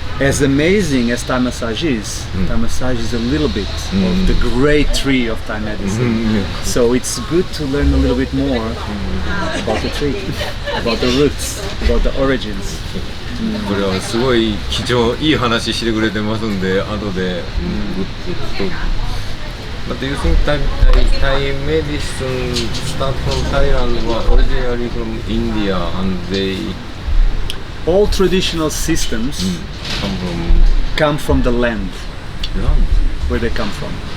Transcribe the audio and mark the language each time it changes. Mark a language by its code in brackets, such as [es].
[en] as amazing as Thai massage is, Thai massage is a little bit of the great tree of Thai medicine. So it's good to learn a little bit more about the tree, about the roots, about the origins. [ja] これはすごい貴重、いい話してくれてますんで、後で、ぐっと。 [en] But do you think Thai medicine start from Thailand or originally from India and they All traditional systems come from the land where they come from.